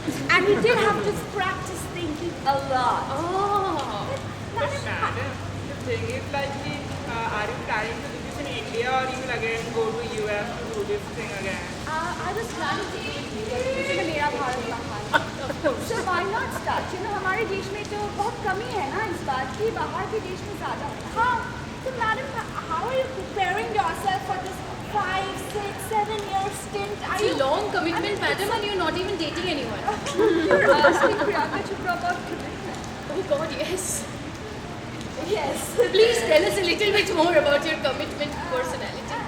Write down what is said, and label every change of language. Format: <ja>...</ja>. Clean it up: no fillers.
<en>And we did have to practice thinking a lot. Oh. But madam, the thing is like, are you planning to do this in India or you will again go to US to do this thing again? I was planning to do</en> <hi>मेरा भारत महान.</hi> <en>So why not start? You know,</en> <hi>हमारे देश में तो बहुत कमी है ना इस बात की, बाहर के देश में ज़्यादा है. हाँ.</hi> <en>So madam, how are you preparing yourself for this 5, 6, 7 year stint? Are It's a you long commitment, madam, and you're not even dating anyone. You're asking Priyanka Chopra about commitment. Oh God, yes. Yes. Please tell us a little bit more about your commitment personality.</en>